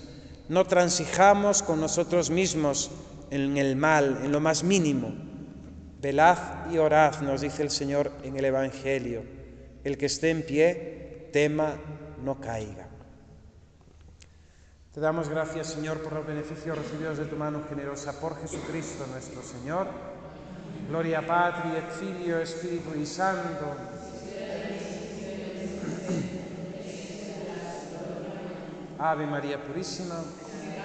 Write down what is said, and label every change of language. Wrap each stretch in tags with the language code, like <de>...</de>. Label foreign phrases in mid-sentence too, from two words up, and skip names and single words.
<es>No transijamos con nosotros mismos en el mal, en lo más mínimo. Velad y orad, nos dice el Señor en el Evangelio. El que esté en pie, tema, no caiga. Te damos gracias, Señor, por los beneficios recibidos de tu mano generosa, por Jesucristo nuestro Señor.</es> <la>Gloria Patri, et Filio, Spiritui Sancto.</la> <es>Ave María Purísima.</es>